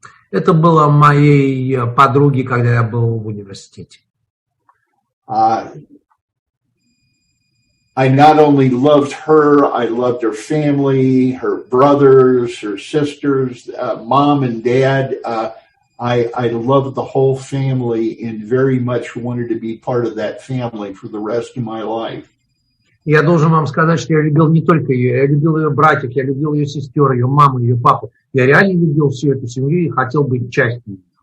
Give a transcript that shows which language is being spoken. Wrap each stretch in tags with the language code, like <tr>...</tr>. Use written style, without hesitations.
<ru>Это было моей подруге, когда я был в университете.</ru> <en>I not only loved her, I loved her family, her brothers, her sisters, mom and dad. I loved the whole family and very much wanted to be part of that family for the rest of my life.</en> <ru>Я должен вам сказать, что я любил не только ее, я любил ее братьев, я любил ее сестер, ее маму, ее папу. Я реально любил всю эту семью и хотел быть частью.</ru>